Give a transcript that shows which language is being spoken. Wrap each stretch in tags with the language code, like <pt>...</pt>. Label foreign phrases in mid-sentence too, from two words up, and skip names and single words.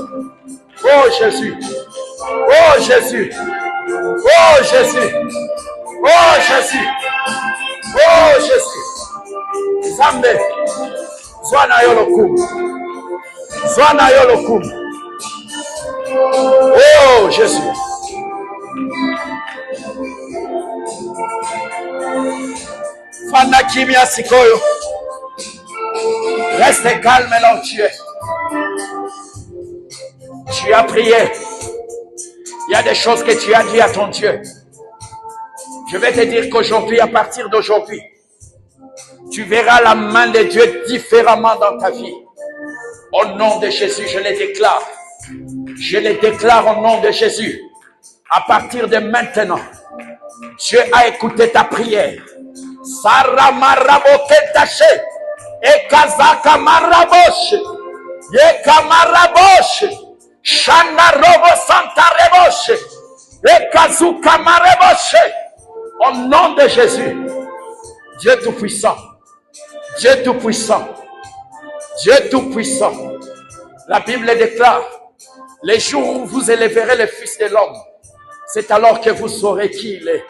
<ln>Oh Jésus. Zambe. Zwana yo lokumu. Oh Jésus. Fanda kimia sikoyo.</ln> <fr>Reste calme là où tu es. Tu as prié. Il y a des choses que tu as dit à ton Dieu. Je vais te dire qu'aujourd'hui, à partir d'aujourd'hui, tu verras la main de Dieu différemment dans ta vie. Au nom de Jésus, je les déclare. Je les déclare au nom de Jésus. À partir de maintenant, Dieu a écouté ta prière. Sarah Maraboketache. Ekazaka Marabosh. Yeka Marabosh. Shana Robo Santa Rebosh. Ekazuka Marebosh. Au nom de Jésus. Dieu Tout-Puissant. Dieu Tout-Puissant. Dieu Tout-Puissant. La Bible déclare, les jours où vous élèverez le Fils de l'homme, c'est alors que vous saurez qui il est.</fr>